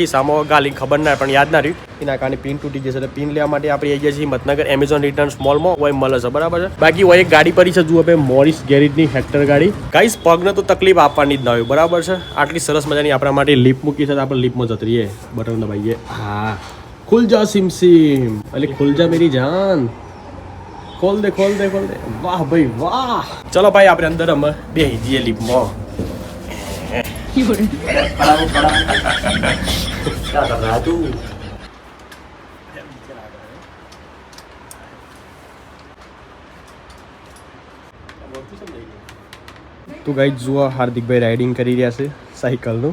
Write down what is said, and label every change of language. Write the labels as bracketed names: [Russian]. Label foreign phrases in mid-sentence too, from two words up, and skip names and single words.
[Gujarati] ખિસ્સામાં ગાલી ખબર ના પણ યાદ ના રહ્યું, એના કારણે પિન તૂટી જશે. એટલે પિન લેવા માટે આપણે આવી ગયા છીએ હિંમતનગર એમેઝોન રિટર્ન્સ મોલમાં. હોય મળે છે, બરાબર છે. બાકી હોય એક ગાડી પડી છે, જુઓ ભાઈ મોરિસ ગેરેજની હેક્ટર ગાડી. ગાઈઝ પગને તો તકલીફ આપવાની જ ના હોય, બરાબર છે. આટલી સરસ મજાની આપણા માટે લિફ્ટ મૂકી છે તો આપણે લિફ્ટમાં જતી રહીએ. બટન દબાઈએ. હા, [Hindi] खुल जा सिम सिम, अरे खुल जा मेरी जान, खोल दे खोल दे खोल दे. वाह भाई वाह. चलो भाई [Gujarati] આપણે અંદર અમે બેસી જઈએ લિફ્ટમાં. તો ગાઈસ જુઓ હાર્દિકભાઈ રાઇડિંગ કરી રહ્યા છે સાયકલનું.